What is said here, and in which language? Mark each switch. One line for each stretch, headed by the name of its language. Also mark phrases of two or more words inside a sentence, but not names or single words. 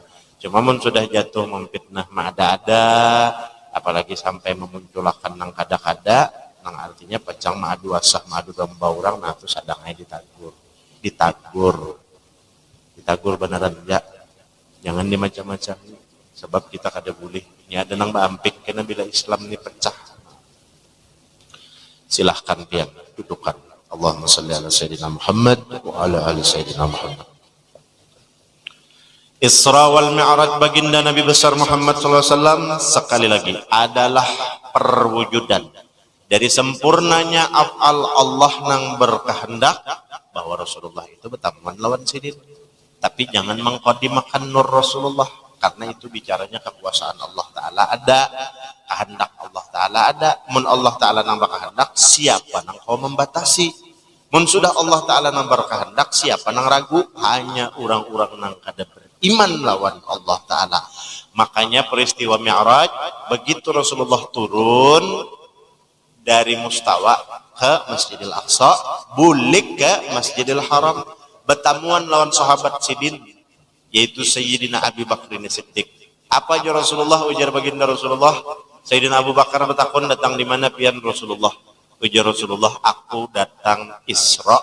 Banjar: Cuma mun sudah jatuh memfitnah mah ada, apalagi sampai memunculkan nang kada-kada, nang artinya pecang madu asah, madu domba orang, nah itu sadangnya ditagur beneran ya, jangan dimacam-macam sebab kita kada boleh ini ada nang baampik kena bila Islam ini pecah. Silahkan pian dudukan.
Arabic: اللهم صل على سيدنا محمد وعلى آل سيدنا محمد.
Indonesian: Isra wal Mi'raj baginda Nabi besar Muhammad SAW sekali lagi adalah perwujudan dari sempurnanya af'al Allah nang berkehendak bahwa Rasulullah itu bertamuan lawan sidin. Tapi jangan mengqadimakan nur Rasulullah karena itu bicaranya kekuasaan Allah Ta'ala ada, kehendak Allah Ta'ala ada.
Banjar: Mun Allah Ta'ala nang berkehendak, siapa nang kau membatasi? Mun sudah Allah Ta'ala nang berkehendak, siapa nang ragu? Hanya orang-orang nang kada beriman lawan Allah Ta'ala.
Indonesian: Makanya peristiwa Mi'raj, begitu Rasulullah turun dari Mustawa ke Masjidil Aqsa,
Banjar: bulik ke Masjidil Haram, bertamuan lawan sahabat sidin, yaitu Sayyidina Abi Bakr Siddiq.
Indonesian: Apa aja Rasulullah?
Banjar: Ujar baginda Rasulullah, Sayyidina Abu Bakar bertakun, datang di mana pian Rasulullah? Ujar Rasulullah, aku datang Isra.